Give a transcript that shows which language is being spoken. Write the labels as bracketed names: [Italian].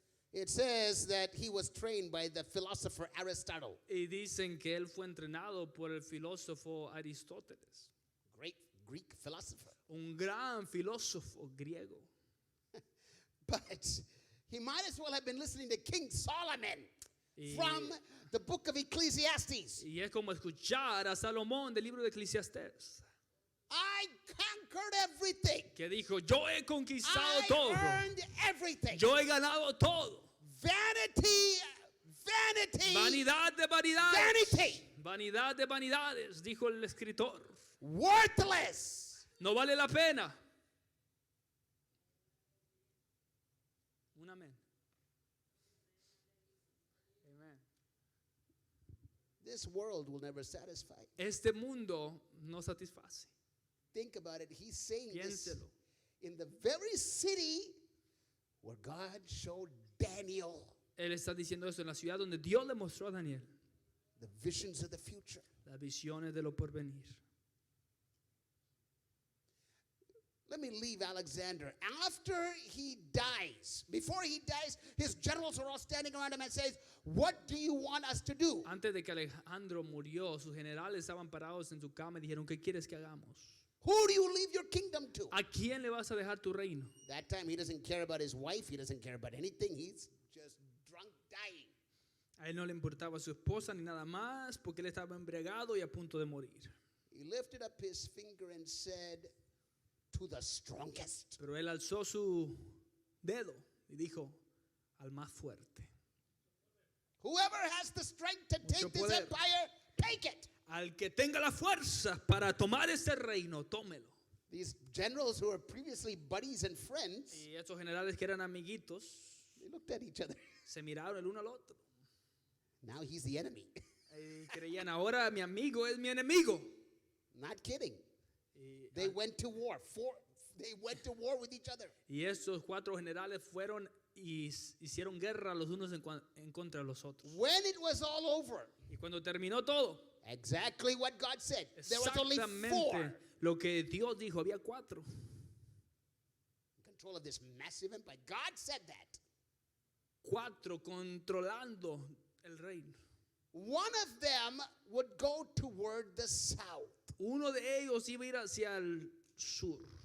[English] It says that he was trained by the philosopher Aristotle. [Spanish] Y dicen que él fue entrenado por el filósofo Aristóteles, [English] Great Greek philosopher. [Spanish] un gran filósofo griego. [English] But he might as well have been listening to King Solomon [Spanish] Y, [English] from the book of Ecclesiastes. [Spanish] y es como escuchar a Salomón del libro de Eclesiastés, [English] I conquered everything. [Spanish] que dijo, yo he conquistado [English] I [Spanish] todo, [English] earned everything. [Spanish] yo he ganado todo. [English] Vanity, vanity, [Spanish] Vanidad de vanidades. [English] vanity. [Spanish] Vanidad de vanidades, dijo el escritor. Worthless. No vale la pena. Un amén. Amén. [English] This world will never satisfy. [Spanish] Este mundo no satisface. [English] Think about it. He's saying this [Spanish] Piénselo. [English] in the very city where God showed Daniel [Spanish] Él está diciendo eso en la ciudad donde Dios le mostró a Daniel [English] the visions of the future. [Spanish] las visiones de lo porvenir. [English] Let me leave Alexander. After he dies, before he dies, his generals are all standing around him and says, what do you want us to do? [Spanish] Antes de que Alejandro murió, sus generales estaban parados en su cama y dijeron, ¿qué quieres que hagamos? [English] Who do you leave your kingdom to? [Spanish] ¿A quién le vas a dejar tu reino? [English] That time he doesn't care about his wife. He doesn't care about anything. He's just drunk dying. [Spanish] A él no le importaba su esposa ni nada más porque él estaba embriagado y a punto de morir. [English] He lifted up his finger and said, to the strongest. [Spanish] Pero él alzó su dedo y dijo, al más fuerte. [English] Whoever has the strength to take [Spanish] Mucho [English] this [Spanish] poder. [English] empire, take it. [Spanish] Al que tenga la fuerza para tomar ese reino, tómelo. [English] These generals who were previously buddies and friends, [Spanish] Y estos generales que eran amiguitos [English] they looked at each other. [Spanish] se miraron el uno al otro. [English] Now he's the enemy. [Spanish] Y creían, ahora mi amigo es mi enemigo. [English] Not kidding. [Spanish] Y, [English] They went to war. They went to war with each other. [Spanish] y estos 4 generales fueron y hicieron guerra los unos en contra de los otros. [English] When it was all over, [Spanish] Y cuando terminó todo, [English] exactly what God said. There was only 4 [Spanish] exactamente lo que Dios dijo, había 4. [English] in control of this massive empire. God said that. [Spanish] 4 controlando el reino. [English] One of them would go toward the south. [Spanish] Uno de ellos iba a ir hacia el sur.